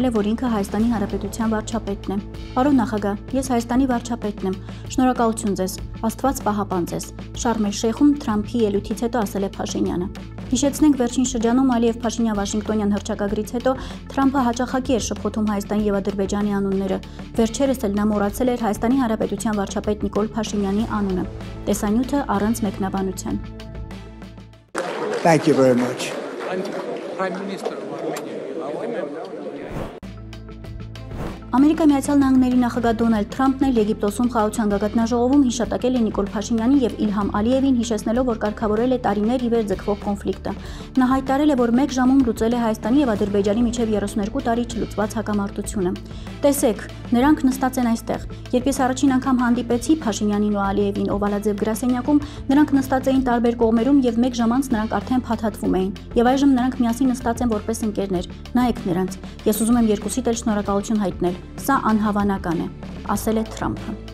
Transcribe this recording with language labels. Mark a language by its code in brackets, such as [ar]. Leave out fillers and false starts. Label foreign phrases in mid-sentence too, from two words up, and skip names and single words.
[hy] է, որ ինքը Հայաստանի Հանրապետության վարչապետն է։ Պարոն նախագահ, ես Հայաստանի վարչապետն եմ։ Շնորհակալություն ձեզ, Աստված պահապան ձեզ։ Շարմ էլ-Շեյխում Թրամփի ելույթից հետո ասել է Փաշինյանը։ Հիշեցնենք, վերջին շրջանում Ալիև-Փաշինյան Վաշինգտոնյան հռչակագրից հետո Թրամփը հաճախակի էր շփոթում Հայաստանի և Ադրբեջանի անունները։ Վերջերս էլ նա մոռացել էր Հայաստանի Հանրապետության վարչապետ Նիկոլ Փաշինյանի անունը։ Տեսանյութը առանց մեկնաբանության։ [en] Thank you very much. Prime Minister of Armenia. [hy] Ամերիկայի Միացյալ Նահանգների նախագահ Դոնալդ Թրամփն էլ Եգիպտոսում խաղաղության գագաթնաժողովում հիշատակել է Նիկոլ Փաշինյանին և Իլհամ Ալիևին, հիշեցնելով, որ կարգավորել է տարիներ ի վեր ձգվող կոնֆլիկտը։ Նա հայտարարել է, որ մեկ ժամում լուծել է Հայաստանի և Ադրբեջանի միջև 32 տարի չլուծված հակամարտությունը։ Տեսեք, նրանք նստած են այստեղ։ Երբ ես առաջին անգամ հանդիպեցի Փաշինյանին ու Ալիևին Օվալաձև գրասենյակում, նրանք նստած էին տարբեր կողմերում և մեկ ժամ անց նրանք արդեն փաթաթվում էին։ Եվ այժմ նրանք միասին նստած են որպես ընկերներ։ Նայեք նրանց։ Ես ուզում եմ երկուսիդ էլ շնորհակալություն հայտնել։ Սա անհավանական է, ասել է Թրամփը։